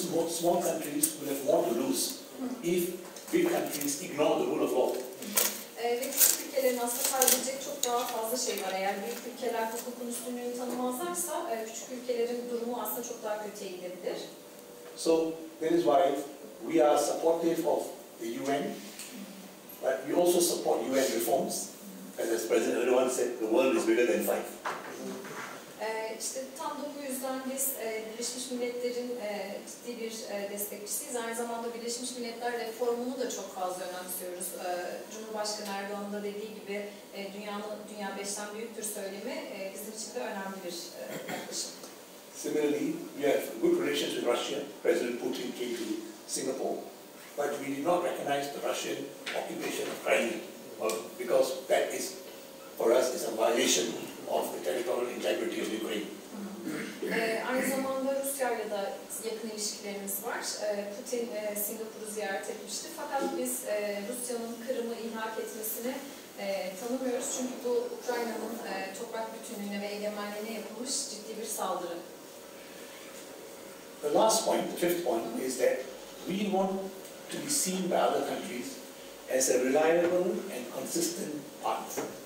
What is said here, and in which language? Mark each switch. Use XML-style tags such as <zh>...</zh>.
<en>small countries will have more to lose if big countries ignore the rule of law.</en> <tr>Ve küçük ülkelerin aslında kaybedecek çok daha fazla şey var. Eğer büyük ülkeler hukukun üstünlüğünü tanımazlarsa küçük ülkelerin durumu aslında çok daha kötüye gidebilir.</tr> <en>So that is why we are supportive of the UN, but we also support UN reforms. As President Erdogan said, the world is bigger than five.</en> <tr>İşte tam da bu yüzden biz Birleşmiş Milletler'in ciddi bir destekçisiyiz. Aynı zamanda Birleşmiş Milletler reformunu da çok fazla önemsiyoruz. Cumhurbaşkanı Erdoğan'ın da dediği gibi dünya 5'ten büyüktür söylemi bizim için de önemli bir yaklaşım.</tr> <en>Similarly, we have good relations with Russia. President Putin came to Singapore, but we did not recognize the Russian occupation of Crimea, because that is, for us, is a violation of the territorial integrity of Ukraine.</en> <tr>Aynı zamanda Rusya'yla da yakın ilişkilerimiz var. Putin Singapur'u ziyaret etmişti. Fakat biz Rusya'nın Kırım'ı ilhak etmesini tanımıyoruz. Çünkü bu Ukrayna'nın toprak bütünlüğüne ve egemenliğine yapılmış ciddi bir saldırı.</tr> <en>The last point, the fifth point, is that we want to be seen by other countries as a reliable and consistent partner.</en>